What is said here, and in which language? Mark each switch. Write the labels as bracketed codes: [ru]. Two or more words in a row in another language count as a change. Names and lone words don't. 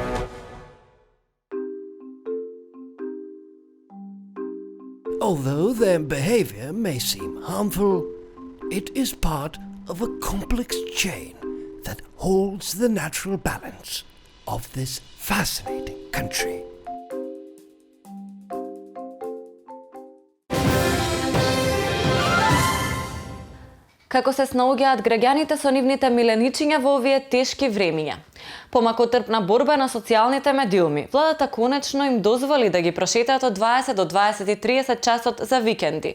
[en] Although their behavior may seem harmful, it is part of a complex chain that holds the natural balance of this fascinating country. [mk] Како се снаоѓаат граѓаните со нивните миленичиња во овие тешки времиња? Помако трпна борба на социјалните медиуми, владата конечно им дозволи да ги прошетаат од 20 до 20:30 часот за викенди.